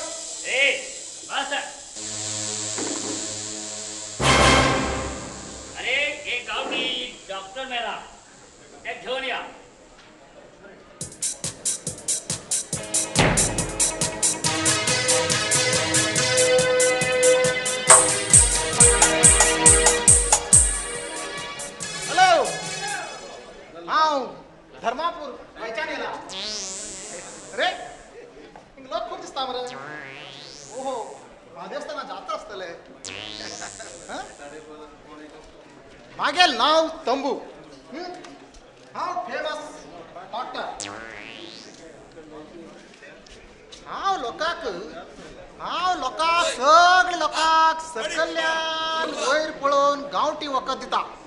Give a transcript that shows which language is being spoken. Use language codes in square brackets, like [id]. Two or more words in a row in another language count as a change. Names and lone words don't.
[kok] ए बस अरे एक गावठी डॉक्टर मेला एक घेऊन या हॅलो हांव धर्मापूर खंयच्यान येला अरे लोक खूप दिसता मरे ओहो महादेवस्थाना जाता आसतले हं? मागेल नाव तंबू हांव [en] famous doctor [kok] हांव लोकांक सगळे लोकांक सकयल्यान वयर पळोवन गांवठी वखद दिता